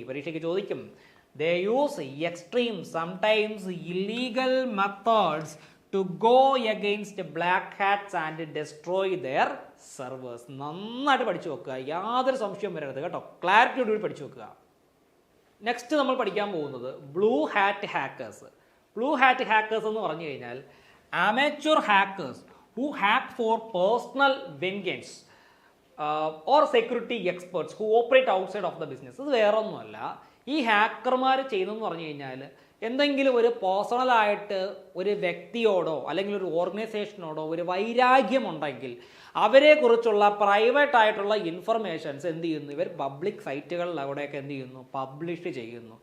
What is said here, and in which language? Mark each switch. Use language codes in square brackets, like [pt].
[ml] പരീക്ഷയ്ക്ക് ചോദിക്കും, [en] They use extreme sometimes illegal methods to go against black hats and destroy their servers. [ml] നന്നായിട്ട് പഠിച്ചു വെക്കുക, യാതൊരു സംശയവും വരരുത് കേട്ടോ. ക്ലാരിറ്റിയോടുകൂടി പഠിച്ചു വെക്കുക. നെക്സ്റ്റ് നമ്മൾ പഠിക്കാൻ പോകുന്നത് blue hat hackers. Blue hat hackers എന്ന് പറഞ്ഞു കഴിഞ്ഞാൽ [en] amateur hackers who hack for personal vengeance or security experts who operate outside of the business. [ml] ഇത് വേറെ ഒന്നുമല്ല, ഈ ഹാക്കർമാർ ചെയ്യുന്നതെന്ന് പറഞ്ഞു കഴിഞ്ഞാൽ എന്തെങ്കിലും ഒരു പേഴ്സണലായിട്ട് ഒരു വ്യക്തിയോടോ അല്ലെങ്കിൽ ഒരു ഓർഗനൈസേഷനോടോ ഒരു വൈരാഗ്യമുണ്ടെങ്കിൽ അവരെക്കുറിച്ചുള്ള പ്രൈവറ്റ് ആയിട്ടുള്ള ഇൻഫർമേഷൻസ് എന്ത് ചെയ്യുന്നു, ഇവർ പബ്ലിക് സൈറ്റുകളിൽ അവിടെയൊക്കെ എന്ത് ചെയ്യുന്നു, പബ്ലിഷ് ചെയ്യുന്നു.